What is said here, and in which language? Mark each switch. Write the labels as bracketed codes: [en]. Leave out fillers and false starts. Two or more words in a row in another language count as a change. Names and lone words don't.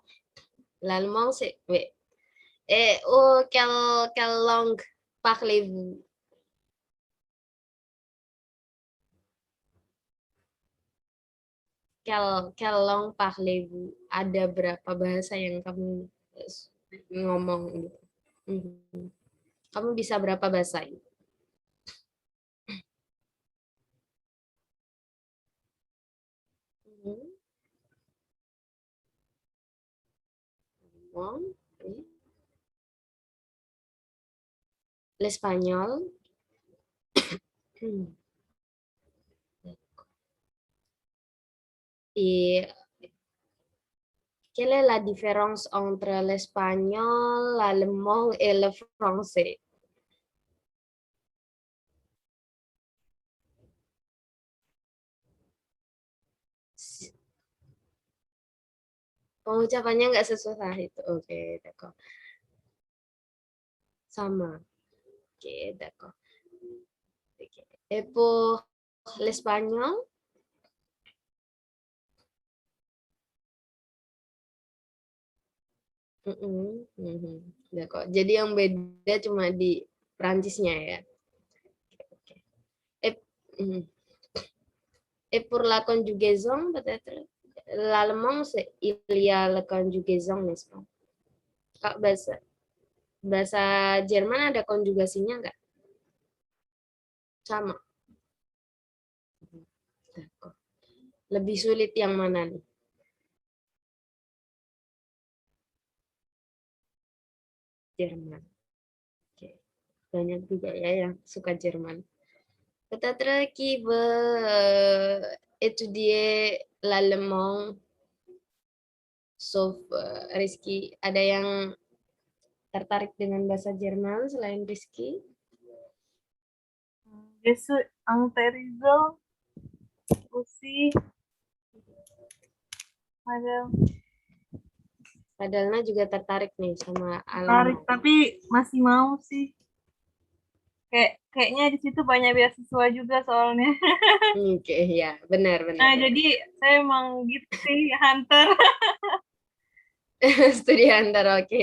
[fr] L'allemand, c'est... Oui. Et quelle langue parlez-vous? Quelle langue parlez-vous? [id] Ada berapa bahasa yang kamu ngomong gitu? Kamu bisa berapa bahasa? [fr] L'espagnol. Et quelle est la différence entre l'espagnol, l'allemand et le français? [id] Pengucapannya nggak sesusah itu. Oke, d'accord. Sama. Oke, [fr] d'accord. Et pour l'espagnol? D'accord. [id] Jadi yang beda cuma di Perancisnya ya. [fr] Et pour la conjugaison, peut-être l'allemand, il y a la conjugaison, n'est-ce pas? [id] Kak, bahasa Jerman ada konjugasinya nggak? Sama. Lebih sulit yang mana nih? Jerman. Oke. Banyak juga ya yang suka Jerman. [fr] Peut-être qui veut étudier l'allemand, sauf Rizky. [id] Ada yang tertarik dengan bahasa Jerman selain Rizky? [fr] Je suis intéressée aussi, madame. [id] Padahal juga tertarik nih sama Tarik, alam. tapi masih mau sih. Kayaknya di situ banyak beasiswa juga soalnya. Oke, ya, benar, benar. Nah, jadi saya emang gitu sih, hunter. Studi antar, oke.